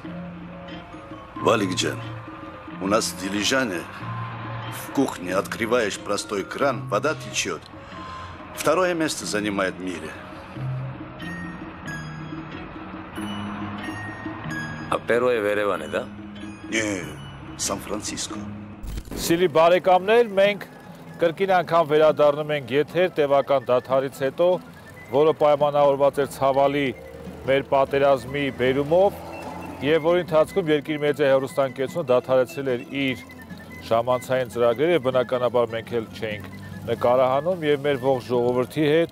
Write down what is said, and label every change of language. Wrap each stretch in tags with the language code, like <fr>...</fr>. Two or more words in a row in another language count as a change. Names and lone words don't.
<ru>Валикджан, у нас в дилижане в кухне открываешь простой кран, вода течет. Второе место занимает в мире. А первое в Երևանը, да? Не, Сан-Франциско.</ru> <hy>Սիրելի բարեկամներ, մենք կրկին անգամ վերադառնում ենք եթեր տևական դադարից հետո, որը պայմանավորված էր ցավալի մեր պատերազմի բերումով, եւ որի ընթացքում Երկիր մեդիա հեռուստաընկերությունը դադարեցրել էր իր ժամանցային ծրագրերը, եւ բնականաբար մենք էլ չենք նկարահանում եւ մեր ողջ ժողովրդի հետ</hy>